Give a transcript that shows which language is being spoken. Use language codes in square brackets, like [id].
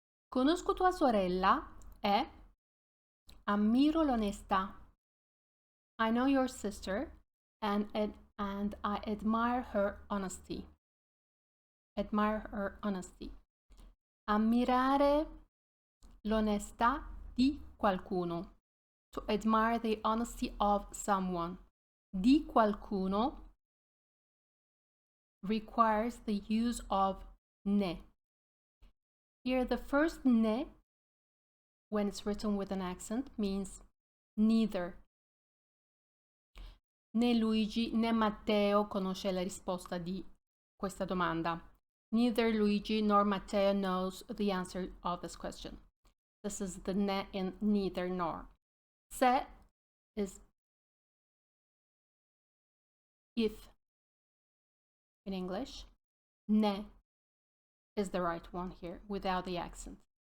[it] Conosco tua sorella e ammiro l'onestà. [en] I know your sister and I admire her honesty. Admire her honesty. [it] Ammirare l'onestà di qualcuno. [en] To admire the honesty of someone. Di qualcuno requires the use of ne. Here the first ne, when it's written with an accent, means neither. [it] Né Luigi né Matteo conosce la risposta di questa domanda. [en] Neither Luigi nor Matteo knows the answer of this question. This is the ne in neither nor. Se is if in English. Ne is the right one here without the accent.